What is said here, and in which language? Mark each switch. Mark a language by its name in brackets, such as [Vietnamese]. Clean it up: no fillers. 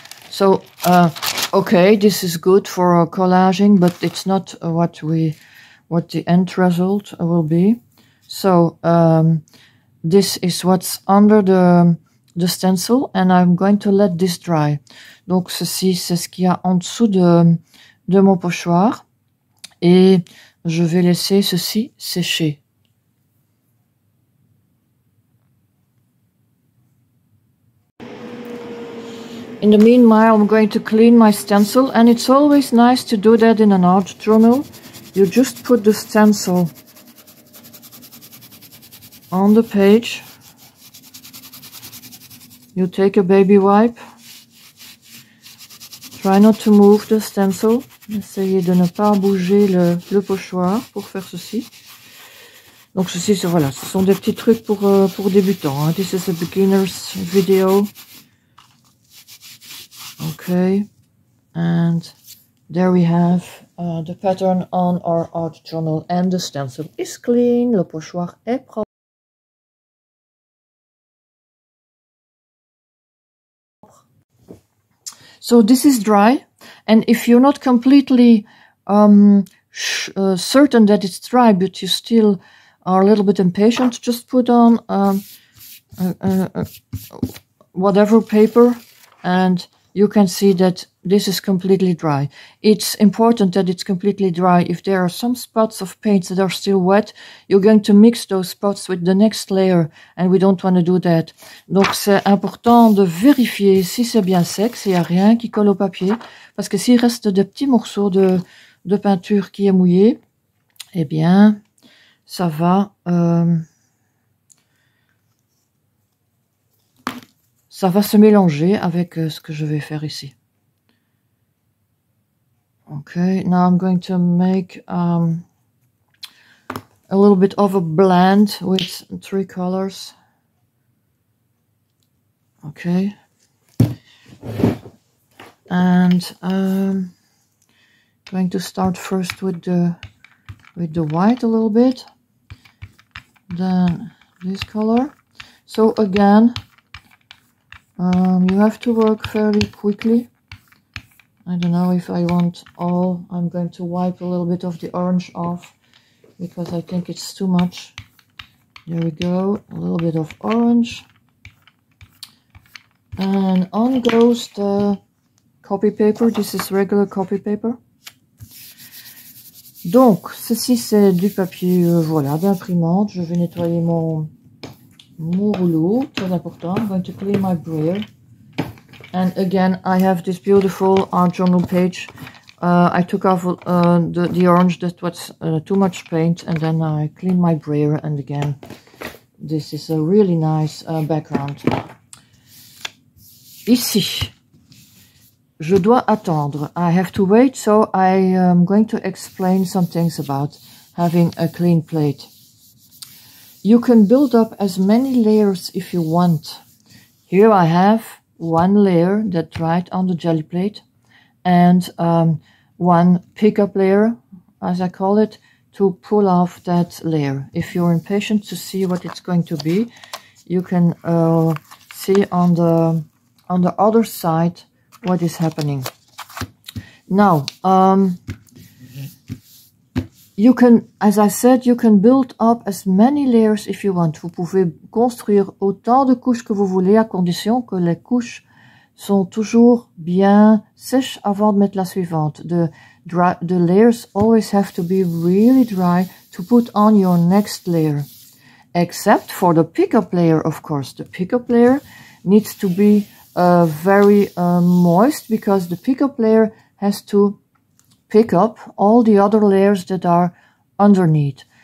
[English] So, okay, this is good for collaging, but it's not what the end result will be. So, this is what's under the stencil, and I'm going to let this dry. [French] Donc, ceci, c'est ce qu'il y a en dessous de mon pochoir, et je vais laisser ceci sécher. [English] In the meanwhile, I'm going to clean my stencil, and it's always nice to do that in an art journal. You just put the stencil on the page. You take a baby wipe. Try not to move the stencil. [French] Essayez de ne pas bouger le pochoir pour faire ceci. Donc ceci, voilà, ce sont des petits trucs pour débutants. Hein. [English] This is a beginner's video. Okay, and there we have the pattern on our art journal, and the stencil is clean, [French] le pochoir est propre. [English] So this is dry, and if you're not completely certain that it's dry, but you still are a little bit impatient, just put on whatever paper, and you can see that this is completely dry. It's important that it's completely dry. If there are some spots of paint that are still wet, you're going to mix those spots with the next layer, and we don't want to do that. [French] Donc c'est important de vérifier si c'est bien sec, s'il n'y a rien qui colle au papier, parce que s'il reste des petits morceaux de peinture qui est mouillé, eh bien, ça va se mélanger avec ce que je vais faire ici. [English] Okay, now I'm going to make a little bit of a blend with 3 colors. Okay. And going to start first with the white a little bit. Then this color. So again, you have to work fairly quickly. I don't know if I want all. I'm going to wipe a little bit of the orange off because I think it's too much. There we go, a little bit of orange. And on goes the copy paper. This is regular copy paper. [French] Donc, ceci c'est du papier, voilà, d'imprimante. Je vais nettoyer mon mon rouleau, très important. [English] I'm going to clean my brayer. And again, I have this beautiful art journal page. I took off the orange that was too much paint, and then I cleaned my brayer. And again, this is a really nice background. [French] Ici, je dois attendre. [English] I have to wait, so I am going to explain some things about having a clean plate. You can build up as many layers if you want. Here I have one layer that dried on the jelly plate, and one pickup layer, as I call it, to pull off that layer. If you're impatient to see what it's going to be, you can see on the other side what is happening. Now, you can, as I said, you can build up as many layers if you want. [French] Vous pouvez construire autant de couches que vous voulez, à condition que les couches sont toujours bien sèches avant de mettre la suivante. [English] The layers always have to be really dry to put on your next layer. Except for the pickup layer, of course. The pickup layer needs to be very moist, because the pickup layer has to pick up all the other layers that are underneath.